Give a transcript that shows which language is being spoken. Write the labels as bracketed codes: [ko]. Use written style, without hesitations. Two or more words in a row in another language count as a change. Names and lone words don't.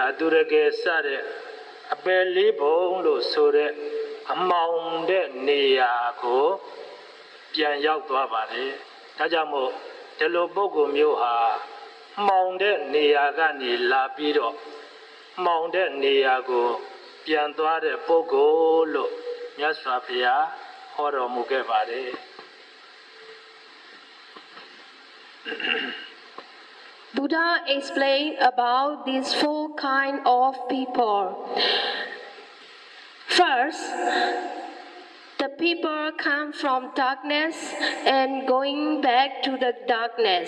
[my] အတုရကေစတဲ့အပယ်လေးဘုံလို့ဆိုတဲ့အမောင်တဲ့နေရာကိုပြန်ရောက်သွားပါတယ်ဒါကြောင့်မို့ဒီလိုပုဂ္ဂိုလ်မျိုးဟာမှောင်တဲ့နေရာကနေလာပြီးတော့မှောင်တဲ့နေရာကိုပြန်သွားတဲ့ပုဂ္ဂိုလ်လို့မြတ်စွာဘုရားဟောတော်မူခဲ့ပါတယ် [en] Buddha explained about these four kinds of people. First, the people come from darkness and going back to the darkness.